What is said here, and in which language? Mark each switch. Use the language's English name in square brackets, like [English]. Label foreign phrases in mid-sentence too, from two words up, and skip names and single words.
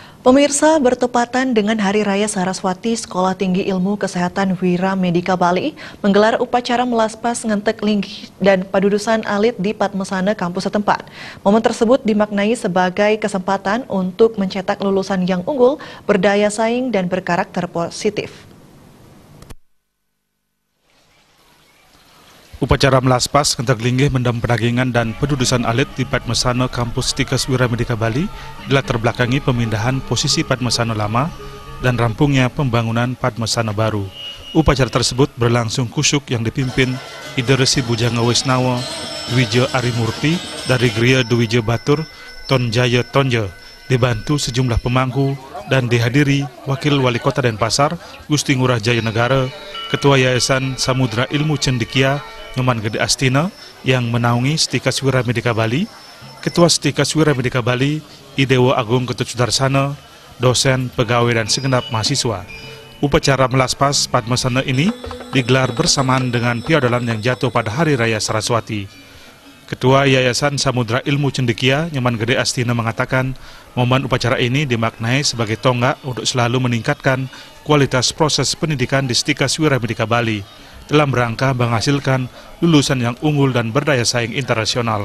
[Indonesian] Pemirsa, bertepatan dengan Hari Raya Saraswati, Sekolah Tinggi Ilmu Kesehatan Wira Medika Bali menggelar upacara melaspas ngentek linggih dan padudusan alit di Padmasana kampus setempat. Momen tersebut dimaknai sebagai kesempatan untuk mencetak lulusan yang unggul, berdaya saing, dan berkarakter positif. Upacara melaspas ngentek linggih mendam pedagingan dan pedudusan alit di Padmasana kampus Stikes Wira Medika Bali dilatar belakangi pemindahan posisi Padmasana lama dan rampungnya pembangunan Padmasana baru. Upacara tersebut berlangsung kusyuk yang dipimpin Ida Resi Bujanga Wisnawa Dwija Arimurti dari Gria Dwija Batur Tonjaya Tonja, dibantu sejumlah pemangku dan dihadiri Wakil Wali Kota Denpasar Gusti Ngurah Jaya Negara, Ketua Yayasan Samudra Ilmu Cendekia Nyoman Gede Astina yang menaungi Stikes Wira Medika Bali, Ketua Stikes Wira Medika Bali Idewo Agung Ketut Sudarsana, dosen, pegawai, dan segenap mahasiswa. Upacara melaspas Padmasana ini digelar bersamaan dengan piadalan yang jatuh pada Hari Raya Saraswati. Ketua Yayasan Samudra Ilmu Cendekia Nyoman Gede Astina mengatakan momen upacara ini dimaknai sebagai tonggak untuk selalu meningkatkan kualitas proses pendidikan di Stikes Wira Medika Bali dalam rangka menghasilkan lulusan yang unggul dan berdaya saing internasional.